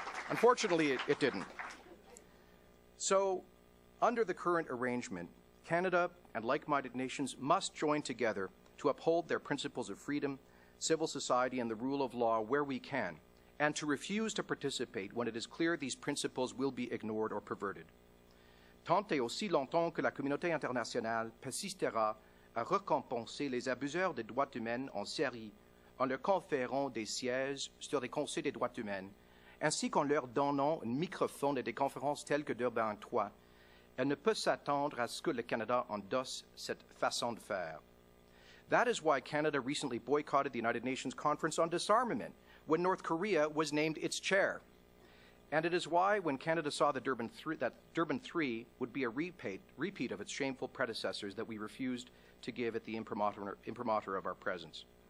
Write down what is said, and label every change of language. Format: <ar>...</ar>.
<en>Unfortunately, it didn't. So, under the current arrangement, Canada and like-minded nations must join together to uphold their principles of freedom, civil society, and the rule of law where we can, and to refuse to participate when it is clear these principles will be ignored or perverted.</en> <fr>Tant et aussi longtemps que la communauté internationale persistera à récompenser les abuseurs des droits humains en Syrie en leur conférant des sièges sur des conseils des droits humains, ainsi qu'en leur donnant un microphone et des conférences telles que Durban 3, elle ne peut s'attendre à ce que le Canada endosse cette façon de faire.</fr> <en>That is why Canada recently boycotted the United Nations Conference on Disarmament when North Korea was named its chair. And it is why, when Canada saw that Durban 3 would be a repeat of its shameful predecessors, that we refused to give it the imprimatur of our presence.</en>